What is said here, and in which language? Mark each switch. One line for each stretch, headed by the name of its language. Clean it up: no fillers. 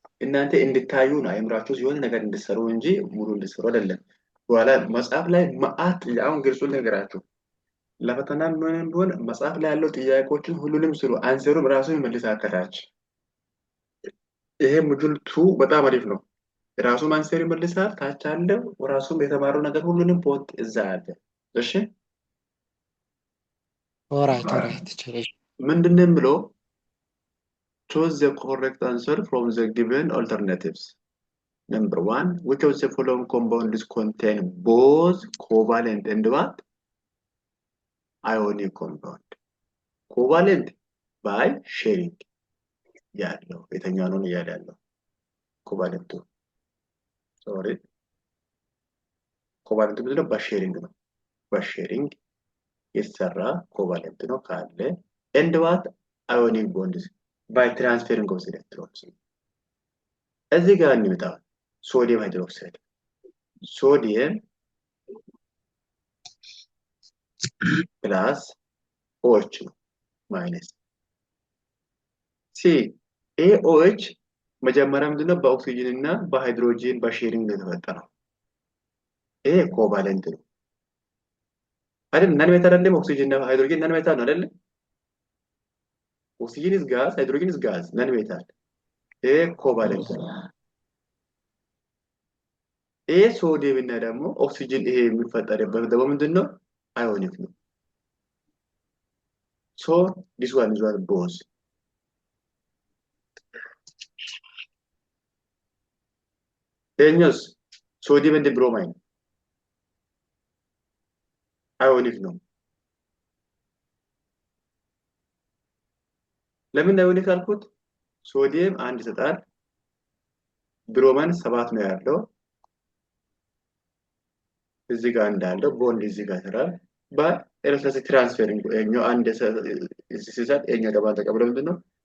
Amharic: እናንተ እንድታዩ ነው አይምራችሁ ሲሆን ነገር እንድትሰሩ እንጂ ሙሉ እንድትሰሩ አይደለም። በኋላ መጽሐፍ ላይ መዓት አሁን ግልጹን ነገራችሁ ለፈተና ምን ቢሆን መጽሐፍ ላይ ያለው ጥያቄዎችን ሁሉንም ስሩ። አንሰሩም ራሱ ይመልሳል ከታች። ይሄ ሞጁል 2 በጣም አሪፍ ነው። ራሱ አንሰር ይመልሳል። ታች አለው ራሱም የተማረው ነገር ሁሉንም ፖት እዛ አለ። እሺ ኦራይት ቸር። ምንድነው የምለው
English: choose the correct answer from the given alternatives. Number 1, which of the following compounds contain both covalent and what? Ionic compound. Covalent by sharing.
Amharic: ያለው የተኛው ነው ያለው ኮቫለንቱ ሶሪ ኮቫለንቱ ምንድነው? በሼሪንግ ነው። በሼሪንግ የተሰራ ኮቫለንት ነው ካለ
English: and what? Ionic bonds by transferring of electrons.
Amharic: እዚህ ጋር እንመጣው ሶዲየም ሃይድሮክሳይድ ሶዲየም ፕላስ OH ነው ማይነስ ሲ AOH መጀመሪያ ምንድነው? በኦክሲጅን እና በሃይድሮጂን በሼሪንግ ነው የተፈጠረው። ይሄ ኮቫለንት ነው አይደል? ነን ሜታል አይደለም። ኦክሲጅን እና ሃይድሮጂን ነን ሜታል ነው አይደል? ኦክሲጅን
English: is gas, hydrogen is gas,
Amharic: ነን ሜታል። ይሄ ኮቫለንት ነው። ይሄ ሶዲየም እና ደግሞ ኦክሲጅን ይሄ የሚፈጠርበት ደግሞ ምንድነው? አዮኒክ ነው።
English: so this one is what both Tenyos, sodium and bromine. Ionic
Amharic: ነው። ለምን አዮኒክ አልኩት? ሶዲየም አንድ ይሰጣል፣ ብሮማን 7 ነው ያለው። እዚህ ጋር እንዳለው ቦንድ እዚህ ጋር ይሰራል። በኤሌክትሪክ ትራንስፈሪንግ እኛው አንድ ሲሰጥ እኛው ደግሞ ተቀብሎ ምንድነው?